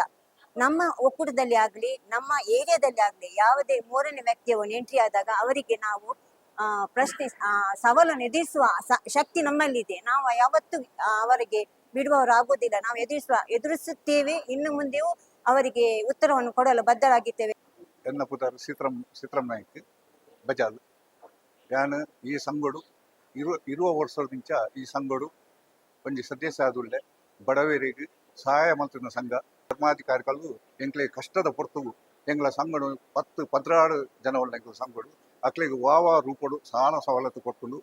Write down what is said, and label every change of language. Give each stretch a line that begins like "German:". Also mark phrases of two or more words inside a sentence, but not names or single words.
Kannada: ನಮ್ಮ ಒಕ್ಕೂಟದಲ್ಲಿ ಆಗ್ಲಿ, ನಮ್ಮ ಏರಿಯಾದಲ್ಲಿ ಆಗ್ಲಿ, ಯಾವುದೇ 3ನೇ ವ್ಯಕ್ತಿಯನ್ನು ಎಂಟ್ರಿ ಆದಾಗ ಅವರಿಗೆ ನಾವು ಸವಾಲನ್ನು ಎದುರಿಸುವ ಶಕ್ತಿ ನಮ್ಮಲ್ಲಿದೆ. ನಾವು ಯಾವತ್ತೂ ಅವರಿಗೆ ಬಿಡುವವರಾಗುವುದಿಲ್ಲ. ನಾವು ಎದುರಿಸುತ್ತೇವೆ. ಇನ್ನು ಮುಂದೆಯೂ ಅವರಿಗೆ ಉತ್ತರವನ್ನು ಕೊಡಲು ಬದ್ಧರಾಗಿದ್ದೇವೆ.
Tulu: ಎನ್ನ ಪುತ್ರ ಸಿತ್ರಂ ನಾಯ್ಕ ಬಜಾಲ್. ಯಾನು ಈ ಸಂಘಡು ಇರುವ ವರ್ಷದಿಂಚ ಈ ಸಂಘಡು ಒಂಜಿ ಸದಸ್ಯ ಆದುಳ್ಳೆ ಬಡವರಿಗೆ ಸಹಾಯ ಮಂತ್ರಿನ ಸಂಘ. ಧರ್ಮಾಧಿಕಾರಿಗಳು ಎಂಕ್ಲೆ ಕಷ್ಟದ ಪೊರ್ತುಗು ಎಂಗ್ಲ ಸಂಘಡು 10-16 ಜನ ಉಳ್ಳ ಎಂಕ್ಲ ಸಂಘಡು ಅಕ್ಲೆಗೆ ವಾವ ರೂಪಡು ಸಾಲ ಸವಲತ್ತು ಕೊಟ್ಟುಂಡು.